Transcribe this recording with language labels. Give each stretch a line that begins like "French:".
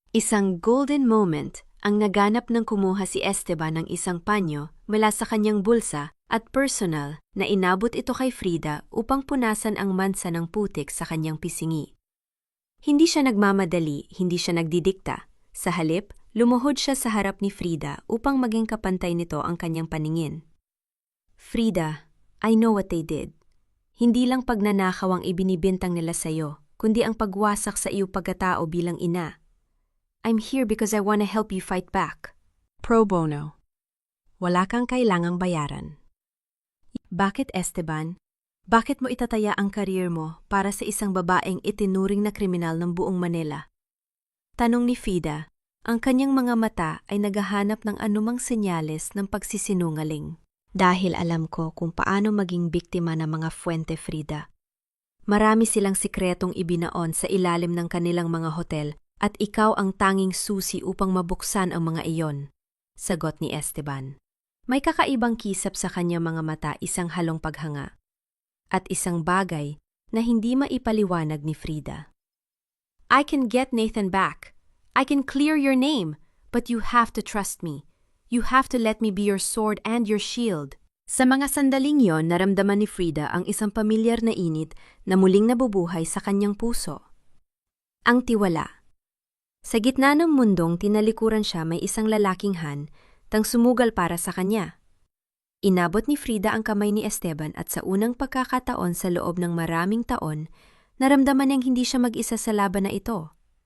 Filipino: Isang golden moment ang naganap nang kumuha si Esteban ng isang panyo mula sa kanyang bulsa at personal na inabot ito kay Frida upang punasan ang mansa ng putik sa kanyang pisingi. Hindi siya nagmamadali, hindi siya nagdidikta. Sa halip, lumuhod siya sa harap ni Frida upang maging kapantay nito ang kanyang paningin.
English: Frida, I know what they did.
Filipino: Hindi lang pagnanakaw ang ibinibintang nila sa'yo, kundi ang pagwasak sa iyo pagkatao bilang ina.
English: I'm here because I want to help you fight back.
Filipino: Pro bono. Wala kang kailangang bayaran. Bakit, Esteban? Bakit mo itataya ang karir mo para sa isang babaeng itinuring na kriminal ng buong Manila? Tanong ni Frida, ang kanyang mga mata ay naghahanap ng anumang senyales ng pagsisinungaling. Dahil alam ko kung paano maging biktima ng mga Fuente, Frida. Marami silang sikretong ibinaon sa ilalim ng kanilang mga hotel at ikaw ang tanging susi upang mabuksan ang mga iyon, sagot ni Esteban. May kakaibang kisap sa kanyang mga mata, isang halong paghanga at isang bagay na hindi maipaliwanag ni Frida.
English: I can get Nathan back. I can clear your name, but you have to trust me. You have to let me be your sword and your shield.
Filipino: Sa mga sandaling yon, naramdaman ni Frida ang isang pamilyar na init na muling nabubuhay sa kanyang puso. Ang tiwala. Sa gitna ng mundong tinalikuran siya, may isang lalaking han tang sumugal para sa kanya. Inabot ni Frida ang kamay ni Esteban at sa unang pagkakataon sa loob ng maraming taon, naramdaman niyang hindi siya mag-isa sa laban na ito.